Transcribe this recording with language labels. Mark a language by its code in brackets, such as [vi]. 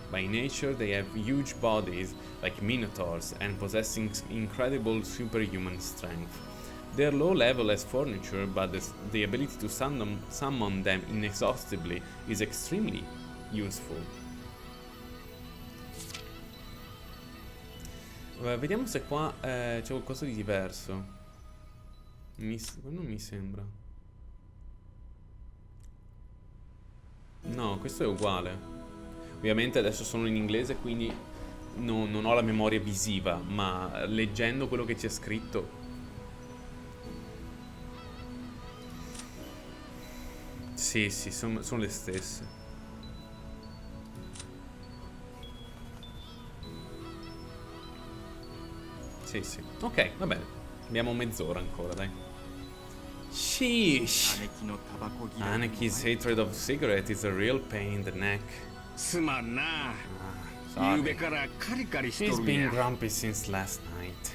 [en] By nature, they have huge bodies, like minotaurs, and possessing incredible superhuman strength. They're low level as furniture, but the ability to summon them inexhaustibly is extremely useful. [it] Vediamo se qua c'è qualcosa di diverso. Non mi sembra. No, questo è uguale. Ovviamente adesso sono in inglese, quindi non ho la memoria visiva, ma leggendo quello che c'è scritto. Sì, sono le stesse. Sì. Ok, va bene. Abbiamo mezz'ora ancora, dai. Sheesh. [en] Aneki's hatred of cigarette is a real pain in the neck. Sorry. She's been grumpy since last night.